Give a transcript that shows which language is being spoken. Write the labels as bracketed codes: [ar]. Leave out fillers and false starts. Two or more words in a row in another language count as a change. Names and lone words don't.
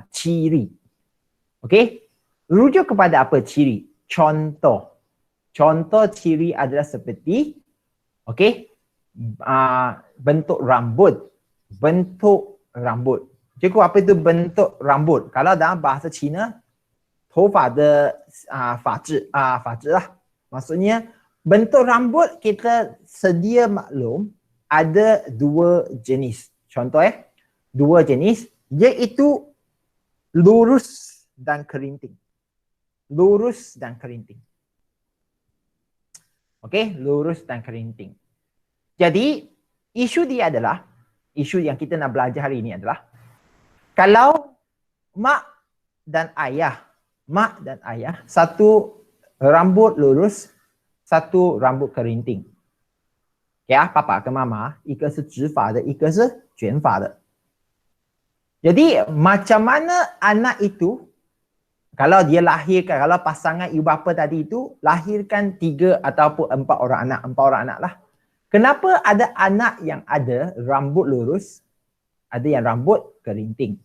[ms] Ciri. Okey? Rujuk kepada apa ciri? Contoh. Contoh ciri adalah seperti, okey, bentuk rambut. Bentuk rambut. Cikgu, apa itu bentuk rambut? Kalau dalam bahasa Cina, [zh] 头发的发质 lah. [ms] Maksudnya bentuk rambut kita sedia maklum ada dua jenis. Contoh dua jenis iaitu lurus dan kerinting. Lurus dan kerinting. Okey, lurus dan kerinting. Jadi isu dia adalah, isu yang kita nak belajar hari ini adalah kalau mak dan ayah, satu rambut lurus, satu rambut kerinting. Ya, [zh] papa跟妈妈，一个是直发的，一个是卷发的。 [ms] Jadi macam mana anak itu kalau dia lahirkan, kalau pasangan ibu bapa tadi itu lahirkan 3 ataupun 4 orang anak, 4 orang anak lah. Kenapa ada anak yang ada rambut lurus, ada yang rambut kerinting?